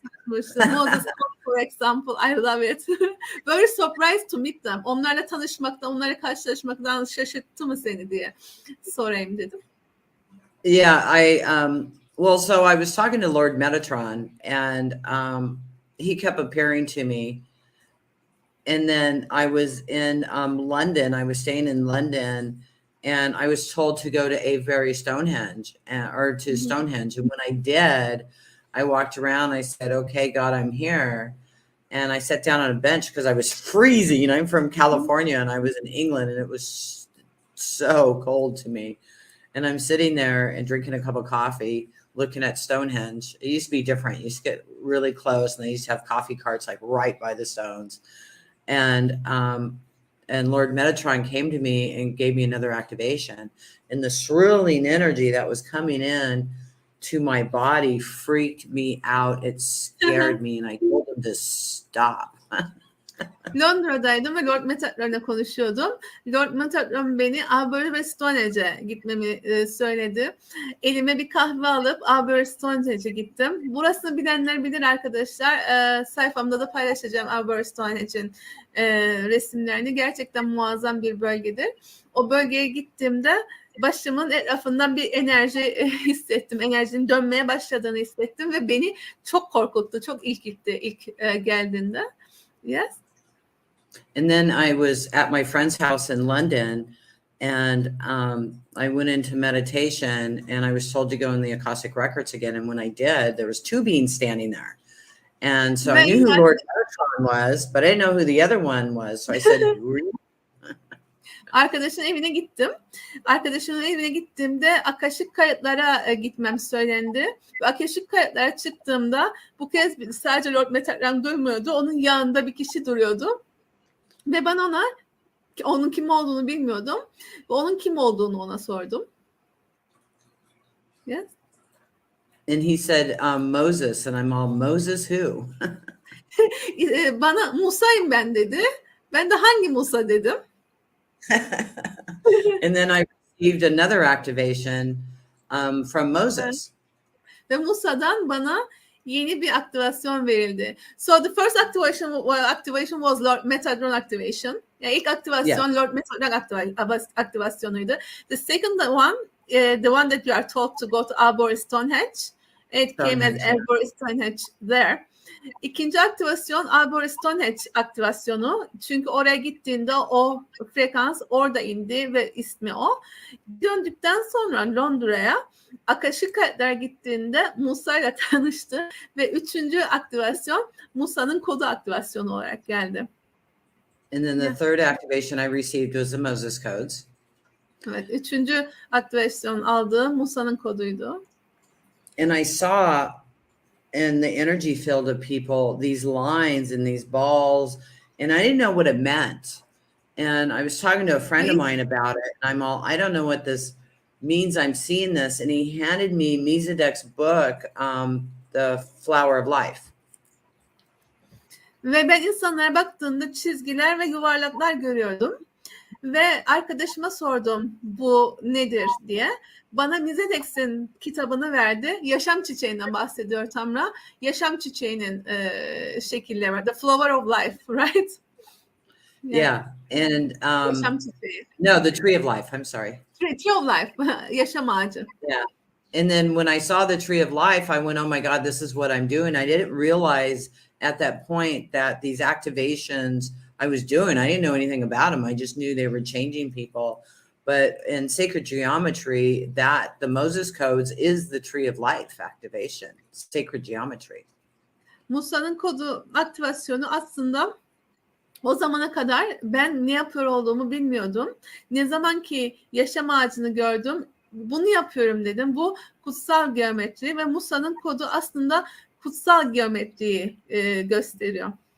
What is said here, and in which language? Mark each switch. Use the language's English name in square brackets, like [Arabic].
[English] Moses, for example, I love it. Very surprised to meet them. [Turkish] Onlarla tanışmaktan, onlarla karşılaşmaktan şaşırttı mı seni diye sorayım dedim. [English] Yeah, well, so I was talking to Lord Metatron, and he kept appearing to me. And then I was in London. I was staying in London, and I was told to go to Avebury Stonehenge, or to Stonehenge. And when I did, I walked around. I said, "Okay, God, I'm here." And I sat down on a bench because I was freezing. You know, I'm from California, and I was in England, and it was so cold to me. And I'm sitting there and drinking a cup of coffee, looking at Stonehenge. It used to be different. You used to get really close, and they used to have coffee carts like right by the stones. And Lord Metatron came to me and gave me another activation. And the swirling energy that was coming in to my body freaked me out. It scared me, and I told him to stop. [Turkish] Londra'daydım ve Lord Metatron'la konuşuyordum. Lord Metatron beni Avebury ve Stonehenge'e gitmemi söyledi. Elime bir kahve alıp Avebury Stonehenge'e gittim. Burasını bilenler bilir arkadaşlar. Sayfamda da paylaşacağım Avebury Stonehenge'in resimlerini. Gerçekten muazzam bir bölgedir. O bölgeye gittiğimde başımın etrafından bir enerji hissettim. Enerjinin dönmeye başladığını hissettim ve beni çok korkuttu. Çok ilk geldiğinde. Yes. [English] And then I was at my friend's house in London, and I went into meditation, and I was told to go in the Akashic Records again. And when I did, there was two beings standing there. And so I knew who Lord Metatron was, but I didn't know who the other one was. So I said, [Turkish] Arkadaşın evine gittim. Arkadaşımın evine gittiğimde akaşik kayıtlara gitmem söylendi. Ve akaşik kayıtlara çıktığımda bu kez sadece Lord Metatron durmuyordu. Onun yanında bir kişi duruyordu. Ve ben ona, onun kim olduğunu bilmiyordum. Ve onun kim olduğunu ona sordum. [English] Yes. And he said, Moses. And I'm all, Moses who? [Turkish] Bana Musa'yım ben dedi. Ben de hangi Musa dedim. [English] And then I received another activation from Moses. [Turkish] Ve Musa'dan bana yeni bir aktivasyon verildi. [English] So the first activation was Lord Metatron activation. [Turkish] Yani ilk aktivasyon Lord Metatron aktivasyonuydu. [English] The second one, the one that you are told to go to Arbor Stonehenge. It came as Arbor Stonehenge there. [Turkish] İkinci aktivasyon Arbor Stonehenge aktivasyonu. Çünkü oraya gittiğinde o frekans orada indi ve ismi o. Döndükten sonra Londra'ya Akaşik Kayıtlar gittiğinde Musa ile tanıştı ve üçüncü aktivasyon Musa'nın kodu aktivasyonu olarak geldi. [English] And then the third activation I received was the Moses codes. [Turkish] Evet, üçüncü aktivasyon aldığım Musa'nın koduydu. [English] And I saw in the energy field of people these lines and these balls, and I didn't know what it meant. And I was talking to a friend of mine about it, and I'm all, I don't know what this means. I'm seeing this, and he handed me Mizadek's book, The Flower of Life. [Turkish] Ve ben insanlara baktığımda çizgiler ve yuvarlaklar görüyordum. Ve arkadaşıma sordum bu nedir diye. Bana Mizadek'in kitabını verdi. Yaşam çiçeğinden bahsediyor Tamra. Yaşam çiçeğinin şekilleri var. [English] The Flower of Life, right? Yeah. And [Turkish] yaşam çiçeği. [English] no, the Tree of Life. I'm sorry. [Turkish] Tree of Life. Yaşam ağacı. [English] Yeah. And then when I saw the Tree of Life, I went, oh my God, this is what I'm doing. I didn't realize at that point that these activations I was doing, I didn't know anything about them. I just knew they were changing people. But in sacred geometry, that the Moses codes is the Tree of Life activation, sacred geometry. [Turkish] Musa'nın kodu aktivasyonu aslında o zamana kadar ben ne yapıyor olduğumu bilmiyordum. Ne zaman ki yaşam ağacını gördüm, bunu yapıyorum dedim. Bu kutsal geometri ve Musa'nın kodu aslında kutsal geometriyi gösteriyor.